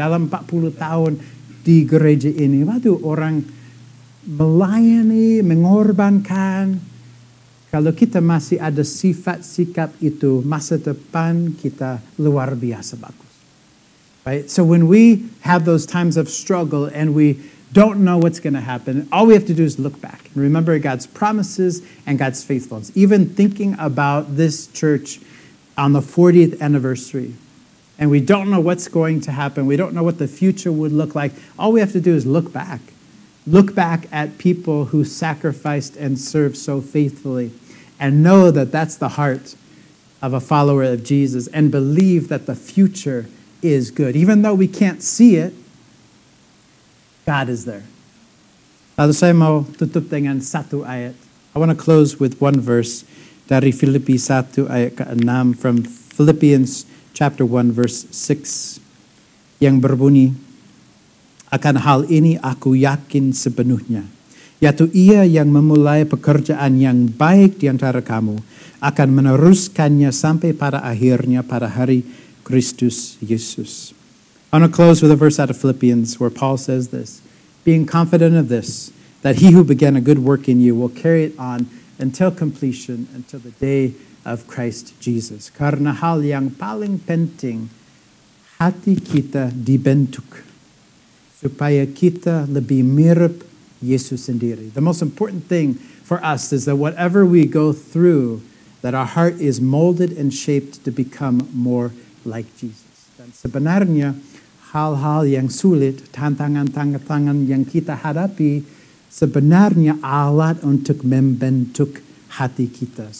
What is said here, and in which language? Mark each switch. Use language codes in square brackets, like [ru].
[id] Dalam 40 tahun di gereja ini, waktu orang melayani, mengorbankan, kalau kita masih ada sifat sikap itu, masa depan kita luar biasa bagus. [en] Right? So when we have those times of struggle and we don't know what's going to happen, all we have to do is look back and remember God's promises and God's faithfulness. Even thinking about this church on the 40th anniversary, and we don't know what's going to happen, we don't know what the future would look like, all we have to do is look back. Look back at people who sacrificed and served so faithfully and know that that's the heart of a follower of Jesus and believe that the future is good. Even though we can't see it, God is there. [id] Lalu saya mau tutup dengan satu ayat. [en] I want to close with one verse [id] dari Filipi 1 ayat ke-6 [en] from Philippians chapter 1 verse 6 [id] yang berbunyi, akan hal ini aku yakin sepenuhnya, yaitu Ia yang memulai pekerjaan yang baik di antara kamu akan meneruskannya sampai pada akhirnya pada hari Kristus Yesus. [en] I want to close with a verse out of Philippians where Paul says this, being confident of this, that He who began a good work in you will carry it on until completion, until the day of Christ Jesus. [id] Karena hal yang paling penting, hati kita dibentuk supaya kita lebih mirip Yesus sendiri. [en] The most important thing for us is that whatever we go through, that our heart is molded and shaped to become more like Jesus. [id] Dan sebenarnya hal-hal yang sulit, tantangan-tantangan yang kita hadapi, sebenarnya alat untuk membentuk hati kita.